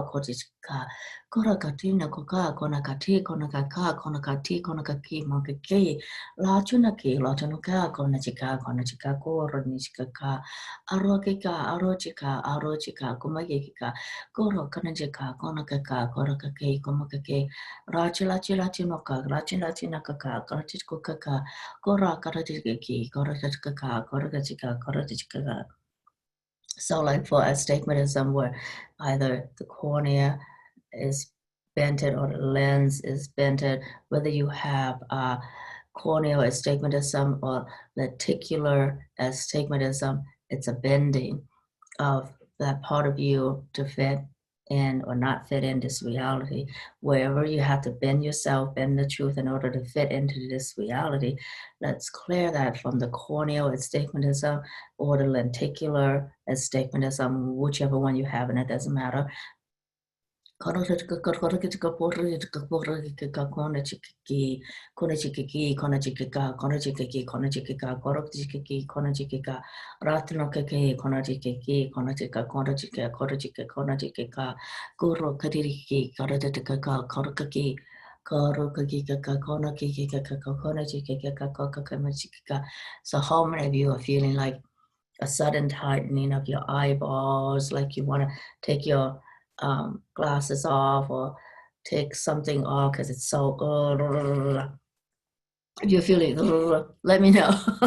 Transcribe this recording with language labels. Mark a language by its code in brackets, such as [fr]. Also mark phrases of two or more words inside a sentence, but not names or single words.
[en] kotichika, kora katina koka, kona kati, kona kaka, kona kati, kona kaki, makeke, la chunaki, la chunuka, kona chika, kora nishikaka, aro chika, kumakeka, koro kanajika, kona kaka, kora kake, komakake, rachila chila chinoka, rachila chinakaka, karachiko kaka, kora karachiki, kora kachika, kora kachika, kora kachika. So like for astigmatism, where either the cornea is bented or the lens is bented, whether you have corneal astigmatism or lenticular astigmatism, it's a bending of that part of you to fit in or not fit in this reality. Wherever you have to bend yourself, bend the truth in order to fit into this reality, let's clear that from the corneal astigmatism or the lenticular astigmatism, whichever one you have, and it doesn't matter. Kona chika kona chika kona chika kona chika kona chika kona chika kona chika kona chika kona chika kona chika ratno keke kona chika kona chika kona chika kona chika kona chika guru kadiri kona chika kona kaki koro kaki kona kiki kona chika kona chika. So how many of you are feeling like a sudden tightening of your eyeballs, like you want to take your glasses off or take something off because it's so, if you're feeling, let me know.